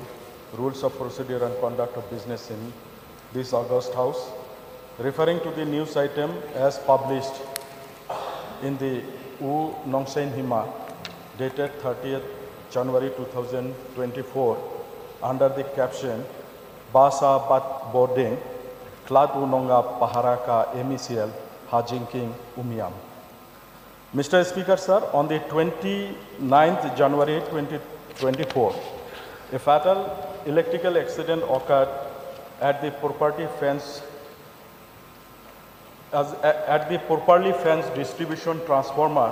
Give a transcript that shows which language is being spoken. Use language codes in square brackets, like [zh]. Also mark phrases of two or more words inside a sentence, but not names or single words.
[en] Rules of Procedure and Conduct of Business in this August House, referring to the news item as published in the U Nongsen Hima dated 30th January 2024 under the caption [kha] Basa Bat Bording Klad U Nongap Pahara Ka Ministerial Ha Jingkieng Uniam. [en] Mr. Speaker, sir, on the 29th January 2024, a fatal electrical accident occurred at the properly fenced distribution transformer